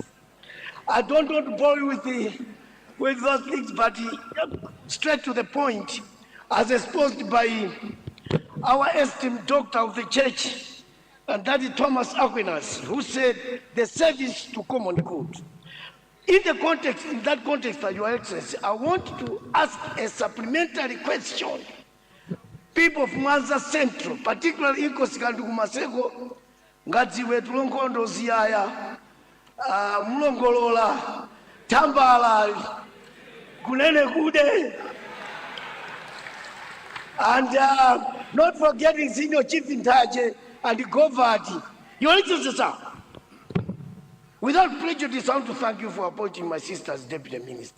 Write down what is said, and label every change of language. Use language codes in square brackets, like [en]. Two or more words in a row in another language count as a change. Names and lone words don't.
[en] I don't want to bore you with those things, but straight to the point, as exposed by our esteemed doctor of the church, and that is Thomas Aquinas, who said the service to common good. In that context, Your Excellency, I want to ask a supplementary question. People of Mwanza Central, particularly in Kosikandu Kumaseko, Ngadziwe Tulonkondo Ziyaya, Mlongolola, Tambala, Kunene Kude, and not forgetting Senior Chief Intaje and the Govati. Your Excellency, sir, Without prejudice, I want to thank you for appointing my sister as Deputy Minister.